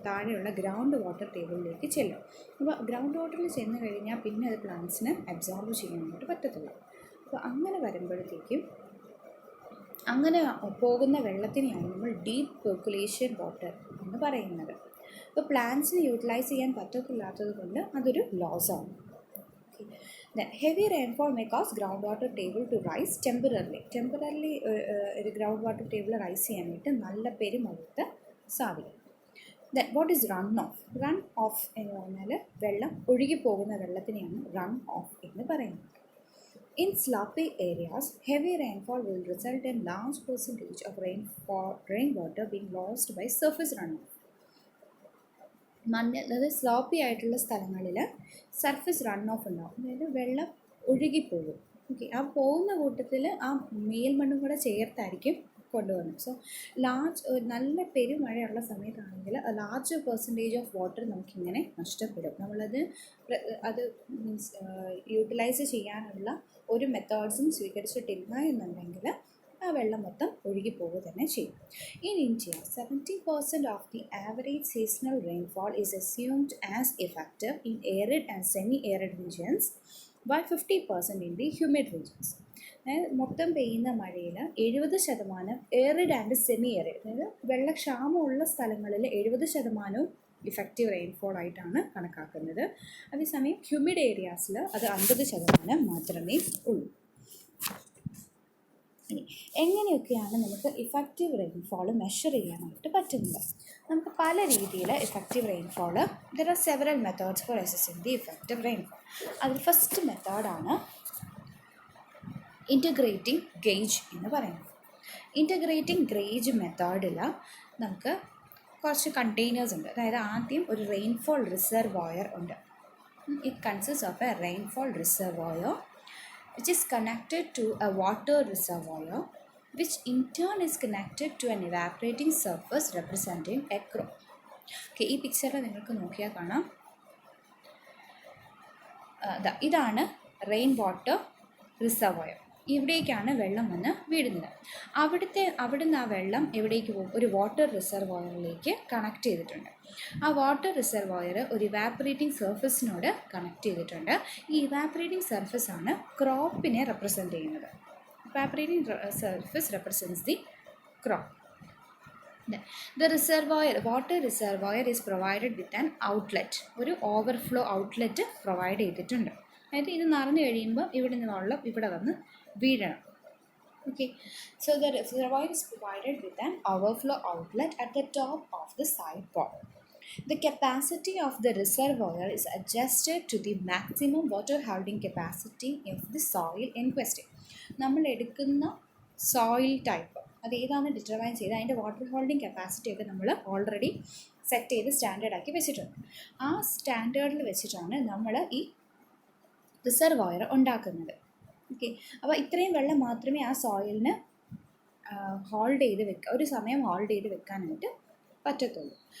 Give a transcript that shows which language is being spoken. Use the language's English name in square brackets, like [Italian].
[Malayalam] താഴെയുള്ള ground water ടേബിളിലേക്ക് ചെല്ലും. അപ്പോൾ ഗ്രൗണ്ട് വാട്ടറിൽ ചെന്ന് കഴിഞ്ഞാൽ പിന്നെ അത് പ്ലാന്റ്സിന് അബ്സോർബ് ചെയ്യാനായിട്ട് പറ്റത്തില്ല. അപ്പോൾ അങ്ങനെ വരുമ്പോഴത്തേക്കും അങ്ങനെ പോകുന്ന വെള്ളത്തിനെയാണ് നമ്മൾ ഡീപ്പ് പെർക്കുലേഷൻ വാട്ടർ എന്ന് പറയുന്നത്. അപ്പോൾ പ്ലാന്റ്സിന് യൂട്ടിലൈസ് ചെയ്യാൻ പറ്റത്തില്ലാത്തത് കൊണ്ട് അതൊരു ലോസാണ്. [English] Then heavy rainfall may cause groundwater table to rise temporarily [Malayalam] ഒരു ഗ്രൗണ്ട് വാട്ടർ ടേബിൾ റൈസ് ചെയ്യാനായിട്ട് നല്ല പെരുമഴത്ത് സാധിക്കും. [English] Then what is run off? [Malayalam] Run off എന്ന് പറഞ്ഞാൽ വെള്ളം ഒഴുകിപ്പോകുന്ന വെള്ളത്തിനെയാണ് റൺ ഓഫ് എന്ന് പറയുന്നത്. [English] In sloppy areas, heavy rainfall will result in large percentage of rainwater being lost by surface runoff. [Malayalam] അതായത് സ്ലോപ്പി ആയിട്ടുള്ള സ്ഥലങ്ങളിൽ സർഫസ് റൺ ഓഫ് ഉണ്ടാകും, അതായത് വെള്ളം ഒഴുകിപ്പോകും. ഓക്കെ, ആ പോകുന്ന കൂട്ടത്തിൽ ആ മേൽമണ്ണും കൂടെ ചേർത്തായിരിക്കും കൊണ്ടുപോകുന്നത്. സോ നല്ല പെരുമഴയുള്ള സമയത്താണെങ്കിൽ ലാർജ് പെർസെൻറ്റേജ് ഓഫ് വാട്ടർ നമുക്കിങ്ങനെ നഷ്ടപ്പെടും. അത് മീൻസ് യൂട്ടിലൈസ് ചെയ്യാനുള്ള ഒരു മെത്തേഡ്സും സ്വീകരിച്ചിട്ടില്ല എന്നുണ്ടെങ്കിൽ ആ വെള്ളം മൊത്തം ഒഴുകിപ്പോവുക തന്നെ ചെയ്യും. [English] In India, 70% of the average seasonal rainfall is assumed as effective in arid and semi-arid regions, while 50% in the humid regions. [Malayalam] മൊത്തം പെയ്യുന്ന മഴയിൽ 70% എറിഡ് ആൻഡ് സെമി എറിഡ്, അതായത് വെള്ളക്ഷാമമുള്ള സ്ഥലങ്ങളിൽ 70% ഇഫക്റ്റീവ് റെയിൻഫോൾ ആയിട്ടാണ് കണക്കാക്കുന്നത്. അതേസമയം ഹ്യൂമിഡ് ഏരിയാസിൽ അത് 50% മാത്രമേ ഉള്ളൂ. ഇനി എങ്ങനെയൊക്കെയാണ് നമുക്ക് ഇഫക്റ്റീവ് റെയിൻഫോൾ മെഷർ ചെയ്യാനായിട്ട് പറ്റുന്നത്? നമുക്ക് പല രീതിയിൽ effective rainfall, [English] There are several methods for assessing the effective rainfall. [Malayalam] അതിൽ ഫസ്റ്റ് മെത്തേഡാണ് ഇൻറ്റഗ്രേറ്റിംഗ് ഗേജ് എന്ന് പറയുന്നത്. ഇൻറ്റഗ്രേറ്റിംഗ് ഗേജ് മെത്തേഡിൽ നമുക്ക് കുറച്ച് കണ്ടെയ്നേഴ്സ് ഉണ്ട്. അതായത് ആദ്യം ഒരു റെയിൻഫോൾ റിസർവോയർ ഉണ്ട്. [English] It consist of a rainfall reservoir which is connected to a water reservoir, which in turn is connected to an evaporating surface representing a crop. [Malayalam] Okay, ഈ പിക്ചറിൽ നിങ്ങൾക്ക് നോക്കിയാൽ കാണാം, ഇതാണ് റെയിൻ വാട്ടർ റിസർവോയർ. ഇവിടേക്കാണ് വെള്ളം വന്ന് വീഴുന്നത്. അവിടുന്ന് ആ വെള്ളം എവിടേക്ക് പോകും? ഒരു വാട്ടർ റിസർവോയറിലേക്ക് കണക്ട് ചെയ്തിട്ടുണ്ട്. ആ വാട്ടർ റിസർവോയർ ഒരു ഇവാപ്പറേറ്റിംഗ് സർഫസിനോട് കണക്ട് ചെയ്തിട്ടുണ്ട്. ഈ ഇവാപ്പറേറ്റിംഗ് സർഫസാണ് ക്രോപ്പിനെ റെപ്രസെൻറ്റ് ചെയ്യുന്നത്. [English] Evaporating surface represents the crop. The reservoir, water reservoir is provided with an outlet. [Malayalam] ഒരു ഓവർഫ്ലോ ഔട്ട്ലെറ്റ് പ്രൊവൈഡ് ചെയ്തിട്ടുണ്ട്. അതായത് ഇത് നിറഞ്ഞു കഴിയുമ്പോൾ ഇവിടെ നിന്ന് വെള്ളം ഇവിടെ വന്ന് വീഴണം. [English] Okay, so the reservoir is provided with an overflow outlet at the top of the side wall. The capacity of the reservoir is adjusted to the maximum water holding capacity of the soil in question. [Malayalam] നമ്മൾ എടുക്കുന്ന soil type അത് ഏതാണെന്ന് determine ചെയ്ത് അതിൻ്റെ water holding capacity ഒക്കെ നമ്മൾ already set ചെയ്ത് standard ആക്കി വെച്ചിട്ടുണ്ട്. ആ സ്റ്റാൻഡേർഡിൽ വെച്ചിട്ടാണ് നമ്മൾ ഈ റിസർവോയർ ഉണ്ടാക്കുന്നത്. ഓക്കെ, അപ്പോൾ ഇത്രയും വെള്ളം മാത്രമേ ആ സോയിലിന് ഹോൾഡ് ചെയ്ത് വെക്കുക, ഒരു സമയം ഹോൾഡ് ചെയ്ത് വെക്കാനായിട്ട് പറ്റത്തുള്ളൂ.